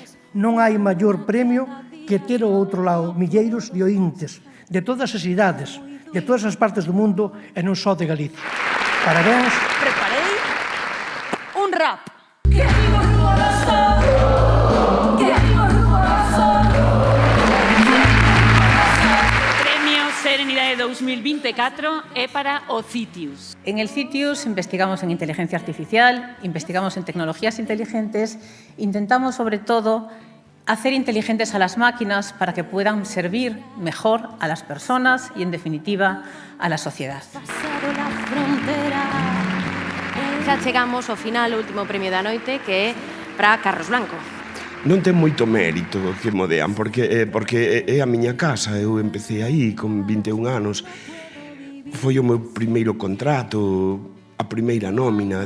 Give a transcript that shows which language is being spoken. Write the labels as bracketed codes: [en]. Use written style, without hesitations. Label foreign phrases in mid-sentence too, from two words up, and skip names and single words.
[gl] Non hai maior premio que ter ao outro lado milleiros de oíntes de todas as idades, de todas as partes do mundo e non só de Galicia. Parabéns. Preparei un rap. Premio Serenidade 2024 é para o Citius. [es] En el Citius investigamos en inteligencia artificial, investigamos en tecnologías inteligentes, intentamos sobre todo hacer inteligentes a las máquinas para que puedan servir mejor a las personas y, en definitiva, a la sociedad. [gl] Xa chegamos ao final, o último premio da noite, que é para Carlos Blanco. Non ten moito mérito que modean, porque é a miña casa. Eu empecé aí con 21 anos. Foi o meu primeiro contrato, a primeira nómina.